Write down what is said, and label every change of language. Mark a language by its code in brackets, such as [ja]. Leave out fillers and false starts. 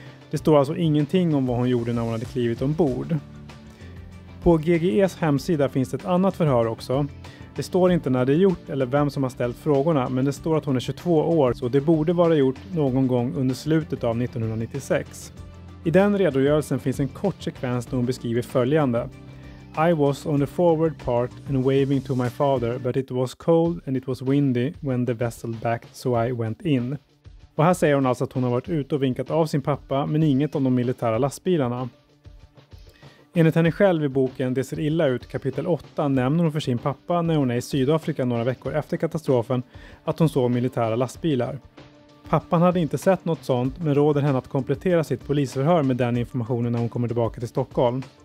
[sv] Det står alltså ingenting om vad hon gjorde när hon hade klivit ombord. På GGEs hemsida finns ett annat förhör också. Det står inte när det är gjort eller vem som har ställt frågorna, men det står att hon är 22 år så det borde vara gjort någon gång under slutet av 1996. I den redogörelsen finns en kort sekvens där hon beskriver följande. [en] I was on the forward part and waving to my father, but it was cold and it was windy when the vessel backed, so I went in. [sv] Och här säger hon alltså att hon har varit ute och vinkat av sin pappa, men inget om de militära lastbilarna. Enligt henne själv i boken Det ser illa ut kapitel 8 nämner hon för sin pappa när hon är i Sydafrika några veckor efter katastrofen att hon såg militära lastbilar. Pappan hade inte sett något sånt men råder henne att komplettera sitt polisförhör med den informationen när hon kommer tillbaka till Stockholm.